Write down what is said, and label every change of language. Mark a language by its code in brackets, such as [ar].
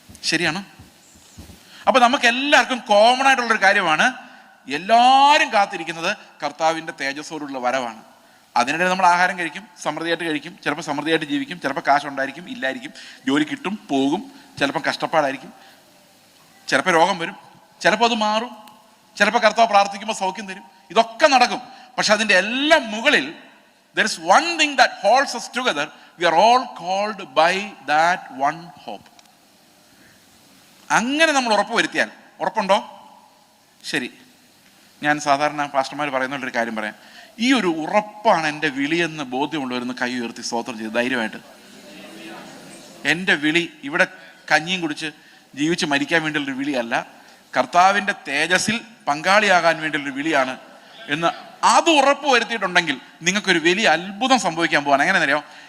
[ml] ശരിയാണ്. അപ്പൊ നമുക്ക് എല്ലാവർക്കും കോമൺ ആയിട്ടുള്ളൊരു കാര്യമാണ്, എല്ലാവരും കാത്തിരിക്കുന്നത് കർത്താവിൻ്റെ തേജസ്സോടുള്ള വരവാണ്. അതിനിടെ നമ്മൾ ആഹാരം കഴിക്കും, സമൃദ്ധിയായിട്ട് കഴിക്കും, ചിലപ്പോൾ സമൃദ്ധിയായിട്ട് ജീവിക്കും, ചിലപ്പോൾ കാശുണ്ടായിരിക്കും, ഇല്ലായിരിക്കും, ജോലി കിട്ടും, പോകും, ചിലപ്പോൾ കഷ്ടപ്പാടായിരിക്കും, ചിലപ്പോൾ രോഗം വരും, ചിലപ്പോൾ അത് മാറും, ചിലപ്പോൾ കർത്താവ് പ്രാർത്ഥിക്കുമ്പോൾ സൗഖ്യം തരും. ഇതൊക്കെ നടക്കും. പക്ഷെ അതിൻ്റെ എല്ലാം മുകളിൽ [en] there is one thing that holds us together. We are all called by that one hope. [ml] അങ്ങനെ നമ്മൾ ഉറപ്പ് വരുത്തിയാൽ, ഉറപ്പുണ്ടോ? ശരി, ഞാൻ സാധാരണ പാസ്റ്റർമാർ പറയുന്നൊരു കാര്യം പറയാം. ഈ ഒരു ഉറപ്പാണ് എൻ്റെ വിളിയെന്ന് ബോധ്യമുള്ളവരെന്ന് കൈ ഉയർത്തി സ്തോത്രം ചെയ്ത് ധൈര്യമായിട്ട്. എൻ്റെ വിളി ഇവിടെ കഞ്ഞിയും കുടിച്ച് ജീവിച്ച് മരിക്കാൻ വേണ്ടിയുള്ളൊരു വിളിയല്ല, കർത്താവിൻ്റെ തേജസ്സിൽ പങ്കാളിയാകാൻ വേണ്ടിയുള്ളൊരു വിളിയാണ് എന്ന് അത് ഉറപ്പ് വരുത്തിയിട്ടുണ്ടെങ്കിൽ നിങ്ങൾക്കൊരു വലിയ അത്ഭുതം സംഭവിക്കാൻ പോവാണ്. എങ്ങനെ അറിയാം?